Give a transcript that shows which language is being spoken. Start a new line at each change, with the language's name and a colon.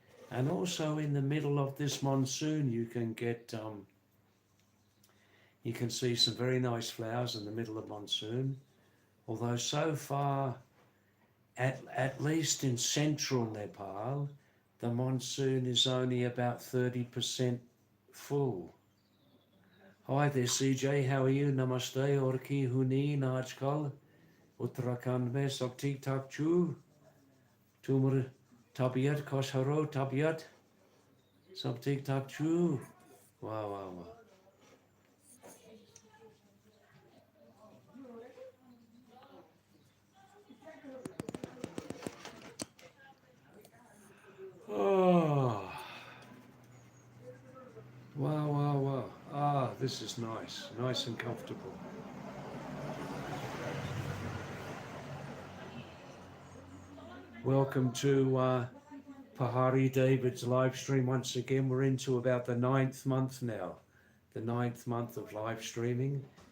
English: And also in the middle of this monsoon, you can see some very nice flowers in the middle of monsoon. Although so far, at least in central Nepal, the monsoon is only about 30% full. Hi there, CJ. How are you? Namaste.
Kumaoni: और की हुनी आजकल उत्तराखंड में सब ठीक ठाक छू तुमर तबीयत खुशरो तबीयत सब ठीक ठाक छू वाह
English: Oh, wow. This is nice and comfortable. Welcome to Pahadi David's live stream once again. We're into about the 9th month now, the 9th month of live streaming.